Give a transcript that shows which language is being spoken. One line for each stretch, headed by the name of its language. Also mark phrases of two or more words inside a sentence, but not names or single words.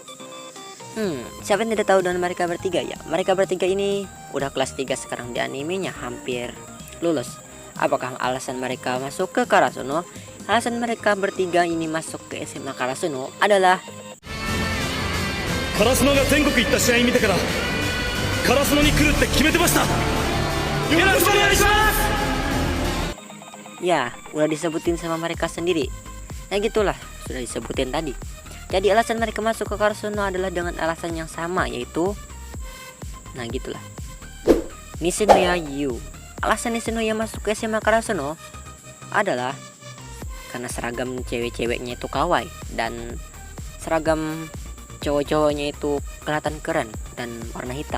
Indonesian: Siapa yang tidak tahu dengan mereka bertiga ya? Mereka bertiga ini udah kelas 3 sekarang di animenya, hampir lulus. Apakah alasan mereka masuk ke Karasuno? Alasan mereka bertiga ini masuk ke SMA Karasuno adalah
Japanese: 烏野が全国行った試合見てから烏野に来るって決めてました. よろしくお願いします.
Indonesian: Ya, udah disebutin sama mereka sendiri. Ya gitulah, sudah disebutin tadi. Jadi alasan mereka masuk ke Karasuno adalah dengan alasan yang sama, yaitu gitulah. Nishinoya Yu. Alasan Nishinoya masuk ke SMA Karasuno adalah karena seragam cewek-ceweknya itu kawaii dan seragam cowok-cowoknya itu kelihatan keren dan warna hitam.